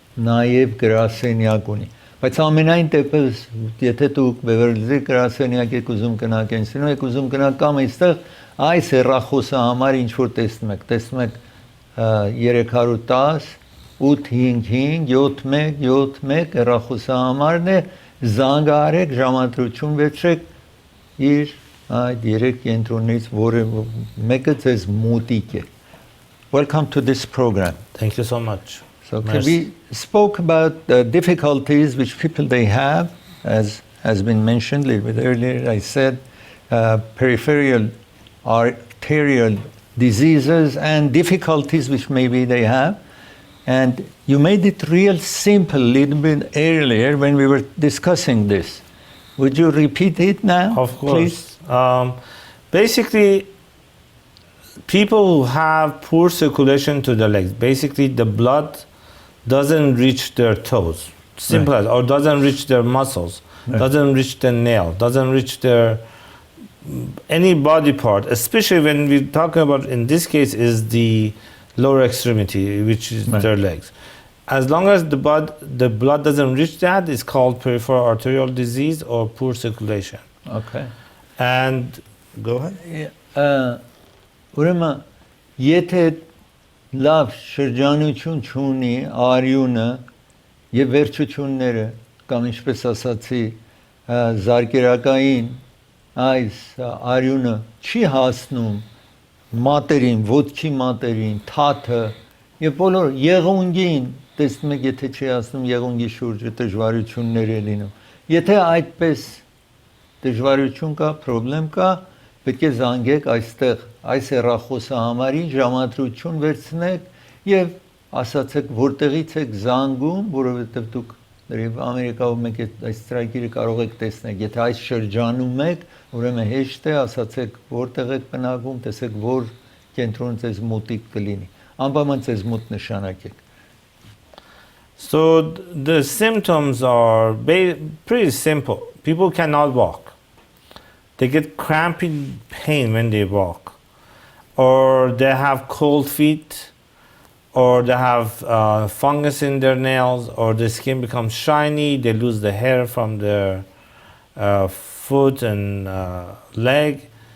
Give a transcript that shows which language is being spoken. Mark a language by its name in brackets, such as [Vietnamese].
[Armenian] նաեւ գրասենյակ ունի։ Բայց ամենայն դեպս, եթե դուք Beverly գրասենյակ եք ուզում գնաք, Encino եք ուզում գնաք կամ այստեղ այս հեռախոսը համար ինչ որ տեսնում եք 310 855 7171 հեռախոսը համարն է, զանգահարեք, ժամադրություն վերցրեք իր այդ երեք կենտրոնից, որը մեկը ձեզ մոտիկ է։ [English] Welcome to this program. Thank you so much. So we spoke about the difficulties which people they have, as has been mentioned a little bit earlier. I said peripheral arterial diseases and difficulties which maybe they have. And you made it real simple a little bit earlier when we were discussing this. Would you repeat it now? Of course. Basically, people who have poor circulation to the legs, basically the blood doesn't reach their toes, simple as, or doesn't reach their muscles, doesn't reach their nail, doesn't reach their any body part, especially when we're talking about, in this case, is the lower extremity, which is their legs. As long as the blood doesn't reach that, it's called peripheral arterial disease or poor circulation. Okay. And go ahead. [Armenian] Ուրեմն, եթե լավ շրջանություն չունի արյունը եւ վերջությունները կամ ինչպես ասացի զարկերակային այս արյունը չի հասնում մատերին, ոտքի մատերին, թաթը եւ բոլոր եղունգին, տեսնում եք, եթե չի հասնում եղունգի շուրջը դժվարություններ է լինում։ Եթե այդպես դժվարություն կա, խնդրեմ կա, պետք է զանգեք այստեղ, այս հեռախոսը համարին ժամադրություն վերցնեք եւ ասացեք որտեղից եք զանգում, որովհետեւ դուք Ամերիկայում եք այս ծրագիրը կարող եք տեսնել, եթե այս շրջանում եք, ուրեմն հեշտ է, ասացեք որտեղ եք բնակվում, տեսեք որ կենտրոնը ձեզ մոտիկ կլինի, անպայման ձեզ մոտ նշանակեք։ [English] So the symptoms are pretty simple. People cannot walk. They get cramping pain when they walk, or they have cold feet, or they have fungus in their nails, or the skin becomes shiny, they lose the hair from their foot and leg.